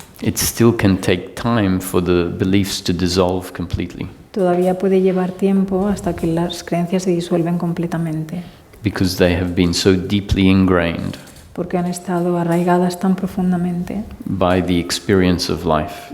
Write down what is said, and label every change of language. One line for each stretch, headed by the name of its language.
English: it still can take time for the beliefs to dissolve completely,
Spanish: todavía puede llevar tiempo hasta que las creencias se disuelven completamente,
English: because they have been so deeply ingrained
Spanish: porque han estado arraigadas tan profundamente
English: by the experience of life.